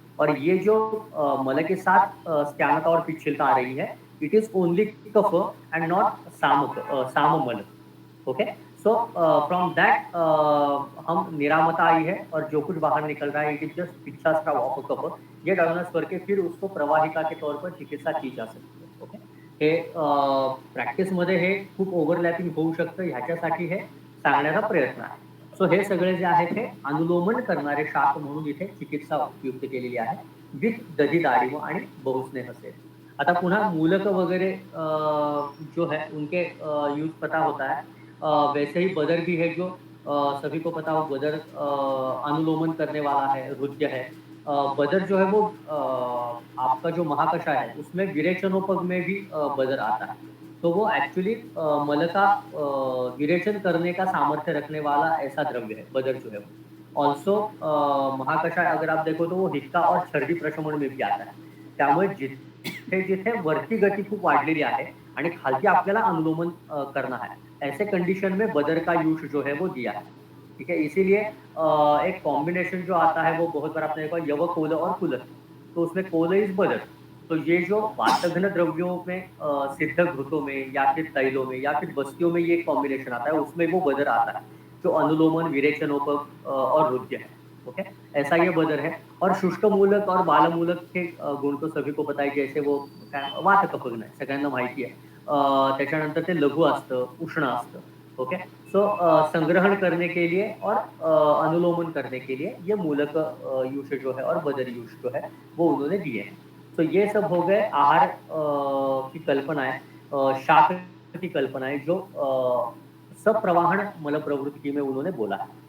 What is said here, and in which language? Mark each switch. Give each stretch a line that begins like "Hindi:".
Hindi: और ये जो मल के साथ स्त्यानता और पिच्छिलता आ रही है,
English: It is only cough and not साममल।
Hindi: Okay, so from that हम निरामता आई है और जो कुछ बाहर निकल रहा है it is just पिच्छास्त्राव of cough, ये डायग्नोस करके फिर उसको प्रवाहिका के तौर पर चिकित्सा की जा सकते है।
Marathi: ओके, हे प्रॅक्टिसमध्ये हे खूप ओव्हरलॅपिंग होऊ शकतं, ह्याच्यासाठी हे सांगण्याचा प्रयत्न आहे। सो हे सगळे जे आहेत हे अनुलोमन करणारे शाख म्हणून इथे चिकित्सा उपयुक्त केलेली आहे, विथ दधी दाढ़ी आणि बहुस्नेह से। आता पुन्हा
Hindi: मूलक वगैरे जो है उनके यूज पता होता है। वैसे ही बदर भी है, जो सभी को पता हो, बदर अनुलोमन करने वाला है, रुद्र है। बदर जो है वो आपका जो महाकषाय है उसमें विरेचनोपग में भी बदर आता है। तो वो एक्चुअली मल का विरेचन करने का सामर्थ्य रखने वाला ऐसा द्रव्य है बदर जो है वो। ऑल्सो महाकषाय अगर आप देखो तो वो हिक्का और छर्दी प्रशमन में भी आता है।
Marathi: त्यामुळे जिथे जिथे वरती गती खूप वाढलेली आहे आणि खालती आपल्याला अनुलोमन
Hindi: करना है, ऐसे कंडीशन में बदर का यूज जो है वो दिया है। ठीक है, इसीलिए एक कॉम्बिनेशन जो आता है वो बहुत बार आपने देखा, यव कोल और कुलत, तो उसमें कोल इज बदर। तो ये जो वातघ्न द्रव्यों में सिद्ध घृतों में या फिर तैलों में या फिर बस्तियों में ये कॉम्बिनेशन आता है, उसमें वो बदर आता है जो अनुलोमन, विरेचनोपग और रुद्य है। ओके, ऐसा ये बदर है। और शुष्क मूलक और बालमूलक के गुण तो सभी को पता आहे, जैसे वो काय वातकफग्न आहे,
Marathi: सगळ्यांना माहिती आहे. त्याच्यानंतर ते लघु असतं, उष्ण असतं. ओके.
Hindi: सो संग्रहण करने के लिए और अनुलोमन करने के लिए ये मूलक यूश जो है और बदर यूश जो है वो उन्होंने दिए हैं। तो ये सब हो गए आहार की कल्पनाएँ, शाक की कल्पनाएँ जो सप्रवाहन मलप्रवृत्ति में उन्होंने बोला है।